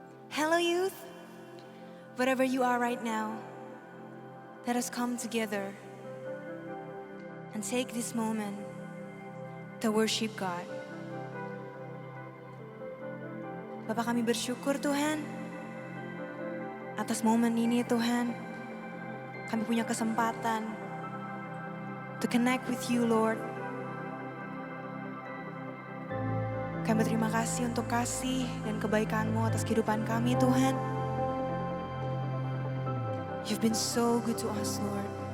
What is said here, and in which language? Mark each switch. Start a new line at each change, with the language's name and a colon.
English: Hello, youth. Wherever you are right now, let us come together and take this moment to worship God.
Indonesian: Bapak, kami bersyukur Tuhan atas momen ini Tuhan. Kami punya kesempatan
English: to connect with you, Lord.
Indonesian: Kami berterima kasih untuk kasih dan kebaikan-Mu atas kehidupan kami, Tuhan.
English: You've been so good to us, Lord.